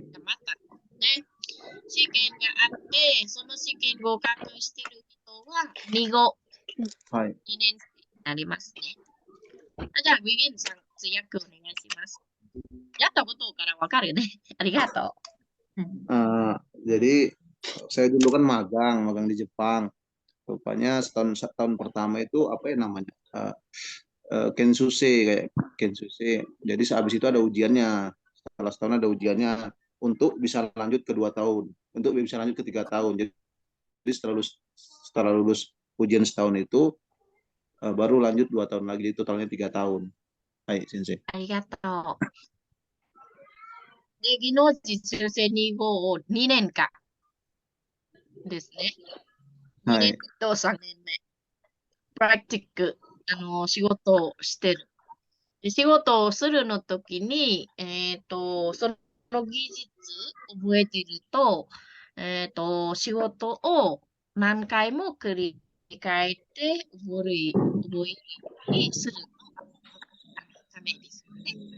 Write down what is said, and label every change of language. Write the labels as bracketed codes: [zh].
[ja] がまたね、試験があって、その試験合格してる人は2号、はい。 2年生になりますね。じゃあ、ウィゲンさん、通訳お願いします。やったことからわかるよね。ありがとう。 [id] Jadi saya dulu kan magang di Jepang. Rupanya tahun pertama itu apa ya namanya? Kensuse, kayak Kensuse. Jadi sehabis itu ada ujiannya. Setelah setahun ada ujiannya untuk bisa lanjut ke 2 tahun, untuk bisa lanjut ke 3 tahun. Jadi setelah lulus ujian setahun itu baru lanjut 2 tahun lagi, jadi totalnya 3 tahun. [ja] Hai, Sensei. ありがとう。で、技能実習生2号を2年間ですね。 2年と3年目。プラクティック、仕事をしてる。で、仕事をするの時に、その技術覚えてると、仕事を何回も繰り返って覚えるようにするためですよね。